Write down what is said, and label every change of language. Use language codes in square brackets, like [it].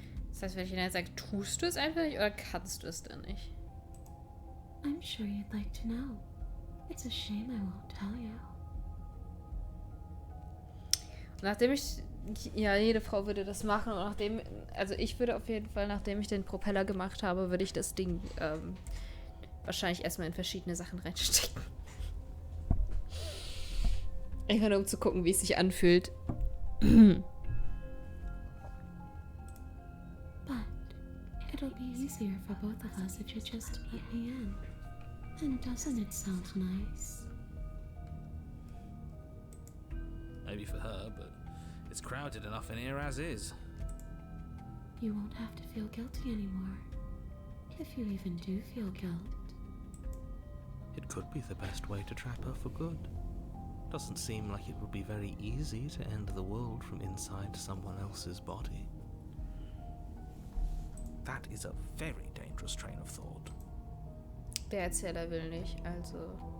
[de] Das heißt, wenn ich Nein sage, tust du es einfach nicht oder kannst du es dann nicht? [en] I'm sure you'd like to know. It's a shame I won't tell you. [de] Nachdem ich... Ja, jede Frau würde das machen. Und nachdem... Also ich würde auf jeden Fall, nachdem ich den Propeller gemacht habe, würde ich das Ding wahrscheinlich erstmal in verschiedene Sachen reinstecken. Einfach nur, um zu gucken, wie es sich anfühlt. [en] But it'll be easier for both of us if you just let me in. And doesn't it sound nice? Maybe for her, but it's crowded enough in here as is. You won't have to feel guilty anymore. If you even do feel guilt. It could be the best way to trap her for good. Doesn't seem like it would be very easy to end the world from inside someone else's body. That is a very dangerous train of thought. [de] Der Erzähler will nicht, also...